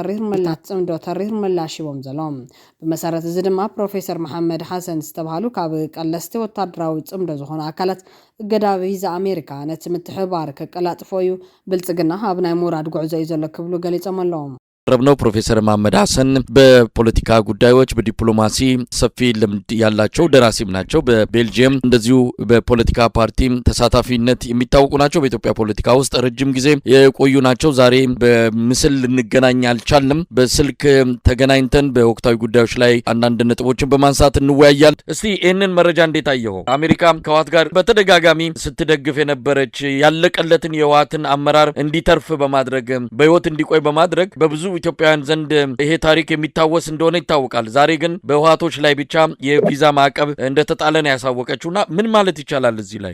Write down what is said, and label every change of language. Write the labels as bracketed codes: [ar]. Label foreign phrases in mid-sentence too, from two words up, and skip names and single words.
[ti] ተሪር ምላሽ ሂቦም ዘሎም ብመሰረት እዚ ድማ ፕሮፌሰር መሐመድ ሐሰን ዝተባሃሉ ካብ ቀለስቲ ወታደራዊ ጽምዶ ዝኾኑ ኣካላት እገዳ ቪዛ ኣሜሪካ ነቲ ምትሕባር ከቀላጥፎዩ ብልጽግና ኣብ ናይ ሙራድ ጉዕዞ እዩ ዘሎ ክብሉ ገሊጾም ኣለዎም [am] ረብነው ፕሮፌሰር መሐመድ ሐሰን በፖለቲካ ጉዳዮች በዲፕሎማሲ ሰፊ ልምድ ያላቸው ደራሲም ናቸው በቤልጂየም እንደዚሁ በፖለቲካ ፓርቲ ተሳታፊነት የሚታወቁ ናቸው በኢትዮጵያ ፖለቲካ ውስጥ ረጅም ጊዜ የቆዩ ናቸው ዛሬ በምስል ልንገናኝ አልቻልንም በስልክ ተገናኝተን በወቅታዊ ጉዳዮች ላይ አንዳንድ ነጥቦችን በማንሳት እንወያያለን እስቲ ይሄንን መረጃ እንዴት አየው አሜሪካ ከዋት ጋር በተደጋጋሚ ስትደግፍ የነበረች ያለቀለትን የዋትን አመራር እንዲተርፍ በማድረግ በህይወት እንዲቆይ በማድረግ በብዙ ኢትዮጵያውያን ዘንድ ይሄ ታሪክ የሚታወስ እንደሆነ ይታወቃል ዛሬ ግን በህወሓቶች ላይ ብቻ የቪዛ ማዕቀብ እንደተጣለ ነው ያሳወቀችውና ምን ማለት ይቻላል እዚህ ላይ